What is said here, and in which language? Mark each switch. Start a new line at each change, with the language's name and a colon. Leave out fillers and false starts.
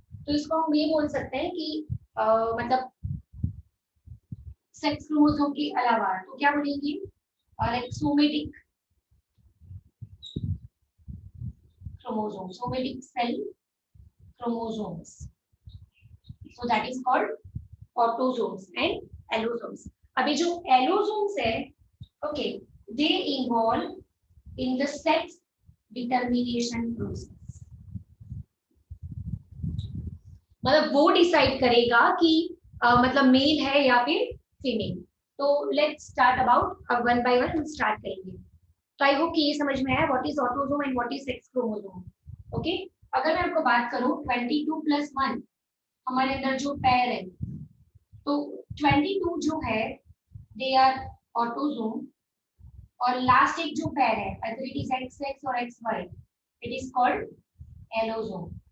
Hindi: तो इसको हम ये बोल सकते हैं कि मतलब सेक्स क्रोमोसोम के अलावा तो क्या बोलेंगे, like somatic chromosomes, somatic cell chromosomes.
English: So that is called autosomes and allosomes.
Hindi: अभी जो allosomes है,
English: okay, they involve in the sex determination process.
Hindi: मतलब वो डिसाइड करेगा कि मतलब मेल है या फिर फीमेल. तो लेट्स स्टार्ट अबाउट, अब वन बाय वन हम स्टार्ट करेंगे. तो आई होप कि ये समझ में आया
English: What is autosome and what is sex chromosome.
Hindi: Okay, अगर मैं आपको बात करूं 22+1 हमारे अंदर जो पैर है, तो 22 जो है दे आर ऑटोसोम और लास्ट एक जो पैर है अगर इट इज एक्स एक्स और x why it is called allosome.